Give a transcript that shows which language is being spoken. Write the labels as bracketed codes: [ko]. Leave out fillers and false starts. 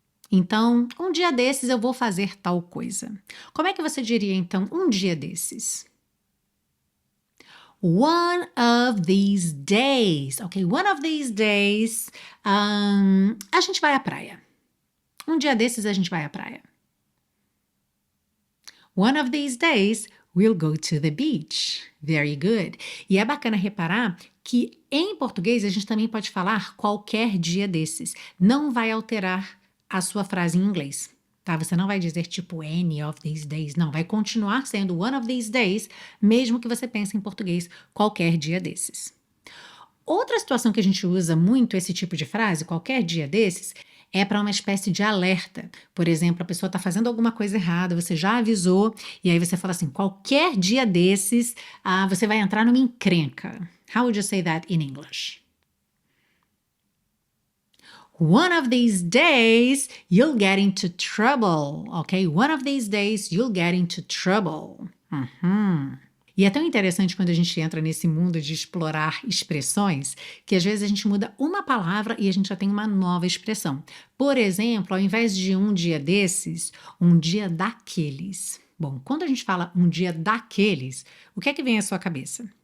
[pt] Então, um dia desses eu vou fazer tal coisa. Como é que você diria, então, um dia desses? [en] One of these days. Ok, one of these days, [pt] a gente vai à praia. Um dia desses a gente vai à praia. [en] One of these days, we'll go to the beach. Very good. [pt] E é bacana reparar que em português a gente também pode falar qualquer dia desses. Não vai alterar a sua frase em inglês. Tá? Você não vai dizer tipo [en] any of these days. [pt] Não, vai continuar sendo [en] one of these days, [pt] mesmo que você pense em português qualquer dia desses. Outra situação que a gente usa muito esse tipo de frase, qualquer dia desses, é para uma espécie de alerta. Por exemplo, a pessoa está fazendo alguma coisa errada, você já avisou, e aí você fala assim, qualquer dia desses, você vai entrar numa encrenca. [en] How would you say that in English? One of these days, you'll get into trouble, ok? One of these days, you'll get into trouble. [pt] E é tão interessante quando a gente entra nesse mundo de explorar expressões, que às vezes a gente muda uma palavra e a gente já tem uma nova expressão. Por exemplo, ao invés de um dia desses, um dia daqueles. Bom, quando a gente fala um dia daqueles, o que é que vem à sua cabeça?